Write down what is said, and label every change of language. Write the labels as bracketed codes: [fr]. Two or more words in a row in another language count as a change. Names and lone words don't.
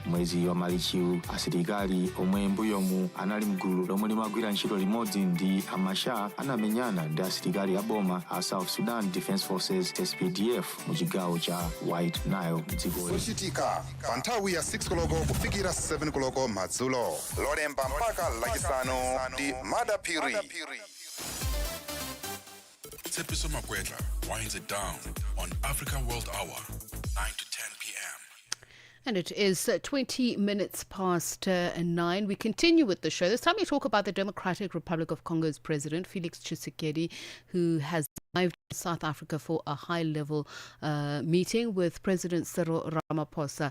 [ny] Mwezi wa Marichiwu asilikali omwe mbuyomu anali mgulu lomwe limagwira ntchito limodzi ndi Machar anamenyana ndi asilikali a boma a South Sudan Defense Forces SPDF mu chigawo cha White Nile dziko. Zochitika pa nthawi ya 6 koloko kufikira 7 koloko madzulo. Lolemba mpaka lachisanu ndi Madapiri. [en] Tsepiso Makwetla winds it down on Africa World Hour, 9 to 10 p.m. And it is 20 minutes past 9. We continue with the show. This time we talk about the Democratic Republic of Congo's president, Felix Tshisekedi, who has arrived in South Africa for a high-level meeting with President Cyril Ramaphosa.